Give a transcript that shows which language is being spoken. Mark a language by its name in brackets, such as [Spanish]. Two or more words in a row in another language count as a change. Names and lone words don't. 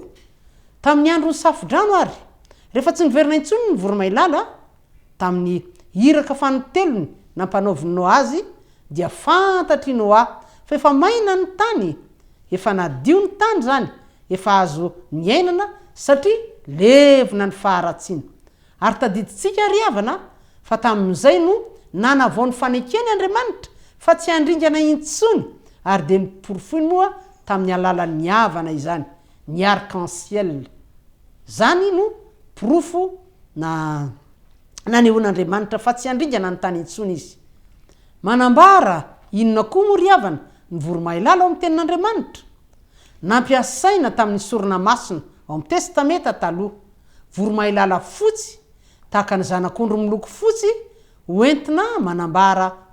[Malagasy] Tamin'ny andron'ny safidrano ary, rehefa tsy niverina intsony ny voromailala, tamin'ny iraka fanotelony nampanaovinao azy, dia fantatry Noa fa efa maina ny tany, efa nadio ny tany zany, efa azo miainana satria levona ny faharatsiana. Ary tadiditsika ry havana fa tamin'izay no nanavao ny fanekeny Andriamanitra fa tsy handringana intsony, ary dia niporofony moa tamin'ny alalan'ny havana izany, ny arc-en-ciel. Zany no porofo nanehoan'Andriamanitra fa tsy handringana ny tany intsony izy. Manambara inona koa moa ry havana ny voromailala ao amin'ny tenin'Andriamanitra? Nampiasaina tamin'ny sorona masina ao amin'ny testameta taloha, voromailala fotsy tahaka ny zanak'ondry miloko fotsy hoentina manambara fahadiovana.